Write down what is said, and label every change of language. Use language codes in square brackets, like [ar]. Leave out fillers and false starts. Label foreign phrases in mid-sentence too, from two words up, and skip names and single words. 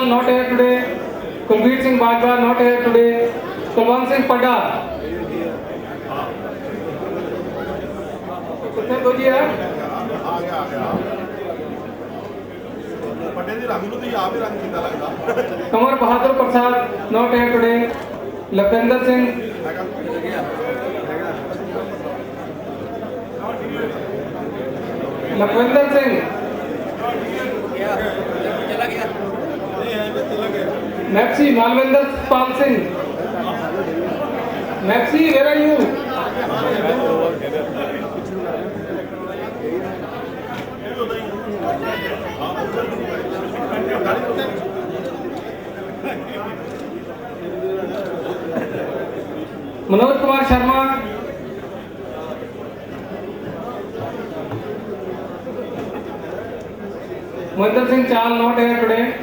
[en] not here today, कुलबीर सिंह बाजवा not here today, कुलवंत सिंह पड्डा [hi] कितने बजे है? [en] कमर बहादुर प्रसाद not here today, लखविंदर सिंह, लखविंदर सिंह, मैक्सी मालविंदर पाल सिंह, मैक्सी where are you? मनोज कुमार शर्मा, महेंद्र सिंह चाल not here today,